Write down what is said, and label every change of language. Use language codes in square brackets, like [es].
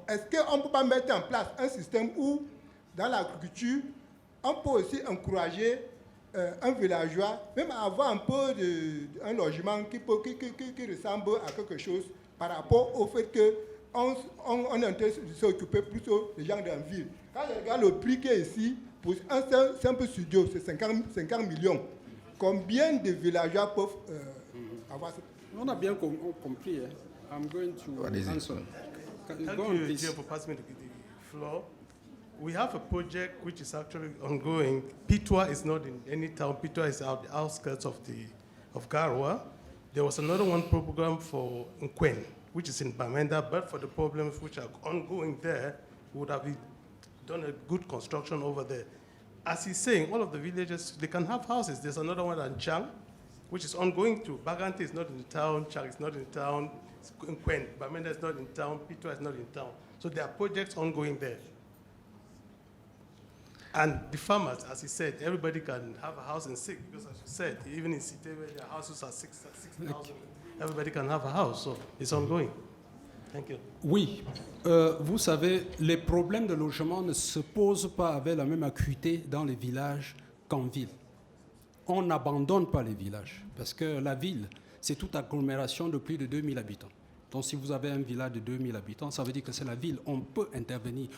[fr] Est-ce qu'on ne peut pas mettre en place un système où, dans l'agriculture, on peut aussi encourager un villageois, même à avoir un peu un logement qui ressemble à quelque chose par rapport au fait qu'on est en train de s'occuper plutôt des gens dans la ville. Quand je regarde le prix qui est ici, pour un simple studio, c'est 50 millions. Combien de villageois peuvent avoir ça? On a bien compris. Hein. [en] I'm going to answer. Thank you, Jim, for passing me the floor. We have a project which is actually ongoing. Pitwa is not in any town. Pitwa is out the outskirts of Garwa. There was another one program for Nkwen, which is in Bamenda, but for the problems which are ongoing there, we would have done a good construction over there. As he's saying, all of the villages, they can have houses. There's another one in Chang, which is ongoing too. Bagante is not in the town, Chang is not in the town, Nkwen, Bamenda is not in town, Pitwa is not in town. So there are projects ongoing there. And the farmers, as he said, everybody can have a house in SIC, because as you said, even in Cité where their houses are 6,000, everybody can have a house, so it's ongoing. Thank you. [fr] Oui, vous savez, les problèmes de logement ne se posent pas avec la même acuité dans les villages qu'en ville. On n'abandonne pas les villages, parce que la ville, c'est toute agglomération de plus de 2000 habitants. Donc si vous avez un village de 2000 habitants, ça veut dire que c'est la ville, on peut intervenir.